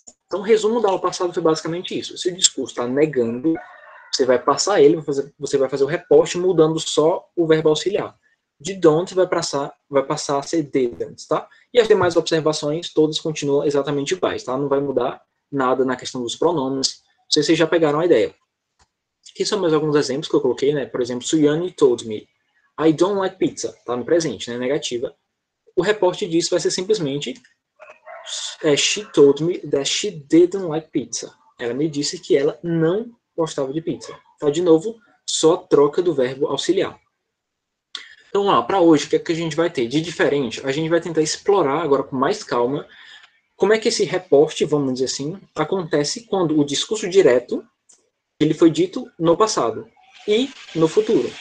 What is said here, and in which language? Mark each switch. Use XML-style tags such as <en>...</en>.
<pt>Então, o resumo da aula passada foi basicamente isso. Se o discurso está negando, você vai passar ele, você vai fazer o reporte mudando só o verbo auxiliar. De don't vai passar a ser didn't, tá? E as demais observações, todas continuam exatamente iguais, tá? Não vai mudar nada na questão dos pronomes. Vocês já pegaram a ideia. Aqui são mais alguns exemplos que eu coloquei, né? Por exemplo,</pt> <en>Suyani told me, I don't like pizza,</en> <pt>tá no presente, né? Negativa. O reporte disso vai ser simplesmente</pt> <en>she told me that she didn't like pizza.</en> <pt>Ela me disse que ela não gostava de pizza. Tá, de novo, só troca do verbo auxiliar. Então, lá, para hoje, o que é que a gente vai ter de diferente? A gente vai tentar explorar agora com mais calma como é que esse reporte, vamos dizer assim, acontece quando o discurso direto ele foi dito no passado e no futuro.</pt>